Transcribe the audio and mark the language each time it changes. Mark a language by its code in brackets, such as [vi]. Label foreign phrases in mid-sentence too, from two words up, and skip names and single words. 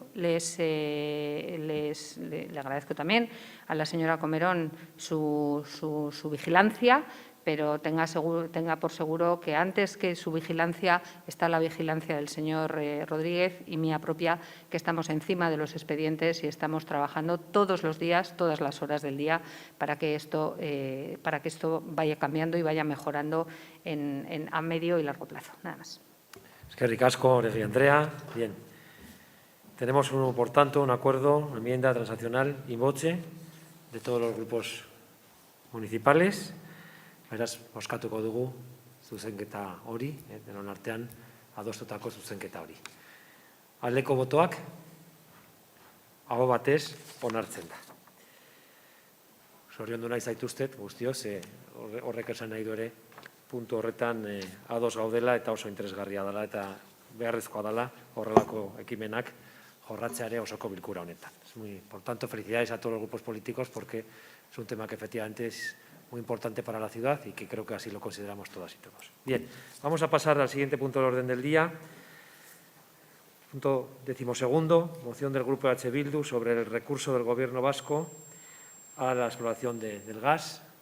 [es] Le agradezco también a la señora Comerón su vigilancia, pero tenga por seguro que antes que su vigilancia está la vigilancia del señor Rodríguez y mía propia, que estamos encima de los expedientes y estamos trabajando todos los días, todas las horas del día, para que esto vaya cambiando y vaya mejorando a medio y largo plazo. Nada más. [eu] Eskerrik asko, Oregi Andrea. [es] Bien. Tenemos, por tanto, un acuerdo, una enmienda transaccional in voce de todos los grupos municipales. [eu] Beraz, bozkatuko dugu zuzenketa hori, denon artean adostutako zuzenketa hori. Aldeko botoak, aho batez, onartzen da. Zoriondu nahi zaituztet, guztioz, horrek esan nahi du ere, puntu horretan ados gaudela eta oso interesgarria dela eta beharrezkoa dela horrelako ekimenak jorratzea ere osoko bilkura honetan. [es] Por tanto, felicidades a todos los grupos políticos porque es un tema que efectivamente es muy importante para la ciudad y que creo que así lo consideramos todas y todos. Bien, vamos a pasar al siguiente punto del orden del día. Punto 12º, moción del Grupo H. Bildu sobre el recurso del Gobierno vasco a la exploración del gas.